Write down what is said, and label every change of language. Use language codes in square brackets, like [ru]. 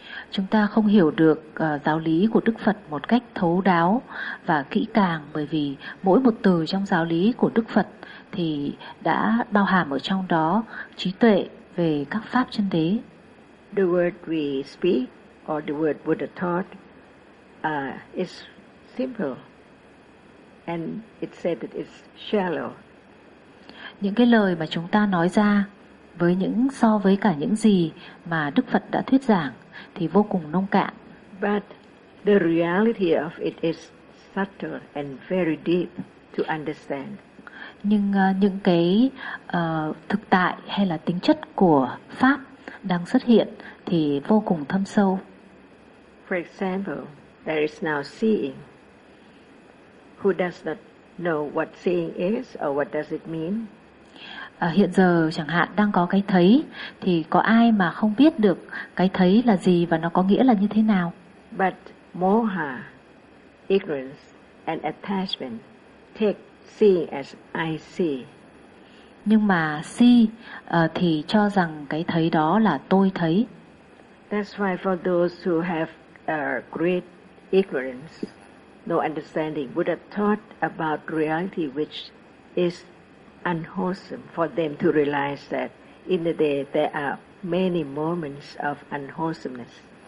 [vi] Chúng ta không hiểu được giáo lý của Đức Phật một cách thấu đáo và kỹ càng bởi vì mỗi một từ trong giáo lý của Đức Phật thì đã bao hàm ở trong đó trí tuệ về các pháp chân đế. [en] The word we speak or the word Buddha taught is simple and it said that it's shallow. [vi] Những cái lời mà chúng ta nói ra với những so với cả những gì mà Đức Phật đã thuyết giảng thì vô cùng nông cạn. [en] But the reality of it is subtle and very deep to understand. [vi] Nhưng những cái thực tại hay là tính chất của pháp đang xuất hiện thì vô cùng thâm sâu. [en] For example, there is now seeing. Who does not know what seeing is or what does it mean? [vi] Hiện giờ chẳng hạn đang có cái thấy thì có ai mà không biết được cái thấy là gì và nó có nghĩa là như thế nào? [en] But moha, ignorance and attachment take seeing as I see. [vi] Nhưng mà si thì cho rằng cái thấy đó là tôi thấy. [en] That's why for those who have great ignorance, no understanding, Buddha taught about reality which is unwholesome for them to realize that in the day there are many moments of unwholesomeness.